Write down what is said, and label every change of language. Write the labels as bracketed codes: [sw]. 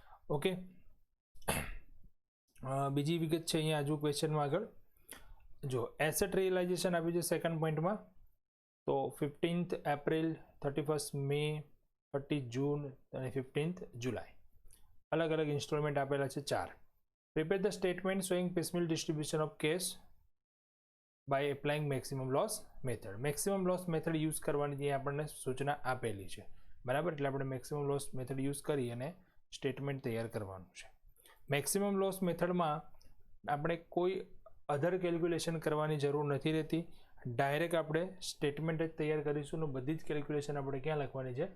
[gu] Okay, બીજી વિગત છે અહીંયા હજુ ક્વેશ્ચનમાં આગળ જો એસેટ રિયલાઇઝેશન આપ્યું છે સેકન્ડ પોઈન્ટમાં. તો 15th એપ્રિલ, 31st મે, 30 જૂન અને 15th જુલાઈ અલગ અલગ ઇન્સ્ટોલમેન્ટ આપેલા છે 4. [en] Prepare the statement showing piecemeal distribution of cash by applying maximum loss method. [gu] Maximum loss method use કરવાની જે આપણને સૂચના આપેલી છે, બરાબર. એટલે આપણે મેક્સિમમ લોસ મેથડ યુઝ કરી અને સ્ટેટમેન્ટ તૈયાર કરવાનું છે. મેક્સિમમ લોસ મેથડમાં આપણે કોઈ અધર કેલ્ક્યુલેશન કરવાની જરૂર નથી રહેતી. ડાયરેક્ટ આપણે સ્ટેટમેન્ટ જ તૈયાર કરીશું અને બધી જ કેલ્ક્યુલેશન આપણે ક્યાં લખવાની છે?